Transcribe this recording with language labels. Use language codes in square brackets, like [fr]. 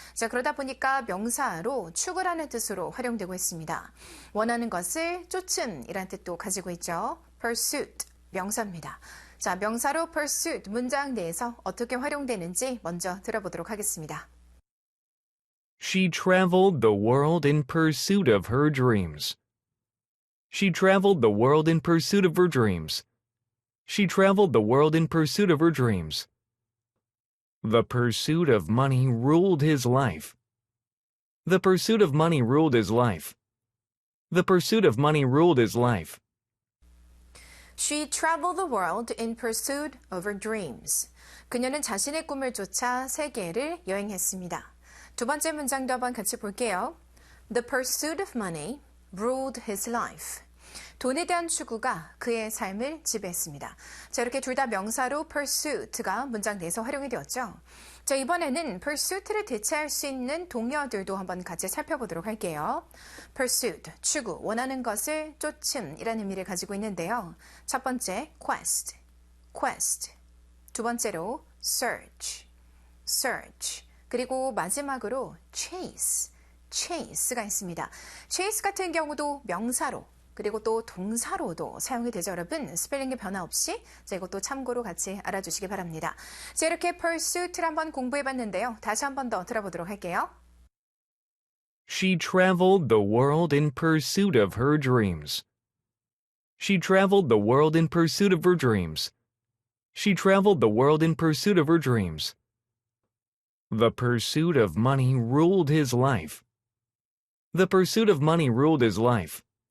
[ko] 자, 그러다 보니까 명사로 추구라는 뜻으로 활용되고 있습니다. 원하는 것을 쫓음이라는 뜻도 가지고 있죠. pursuit, 명사입니다. 자, 명사로 pursuit 문장 내에서 어떻게 활용되는지 먼저 들어보도록 하겠습니다. [en] She traveled the world in pursuit of her dreams. She traveled the world in pursuit of her dreams. She traveled the world in pursuit of her dreams. The pursuit of money ruled his life. The pursuit of money ruled his life. The pursuit of money ruled his life. She traveled the world in pursuit of her dreams. [ko] 그녀는 자신의 꿈을 쫓아 세계를 여행했습니다. 두 번째 문장도 한번 같이 볼게요. [en] The pursuit of money ruled his life. [ko] 돈에 대한 추구가 그의 삶을 지배했습니다. 자, 이렇게 둘 다 명사로 pursuit가 문장 내에서 활용이 되었죠. 자, 이번에는 pursuit를 대체할 수 있는 동료들도 한번 같이 살펴보도록 할게요. pursuit, 추구, 원하는 것을 쫓음이라는 의미를 가지고 있는데요. 첫 번째, quest, quest. 두 번째로 search, search. 그리고 마지막으로 chase, chase가 있습니다. chase 같은 경우도 명사로 그리고 또 동사로도 사용이 되죠, 여러분. 스펠링의 변화 없이 자, 이것도 참고로 같이 알아주시기 바랍니다. 자, 이렇게 pursuit를 한번 공부해봤는데요. 다시 한 번 더 들어보도록 할게요. [en] She traveled the world in pursuit of her dreams. She traveled the world in pursuit of her dreams. She traveled the world in pursuit of her dreams. The pursuit of money ruled his life. The pursuit of money ruled his life.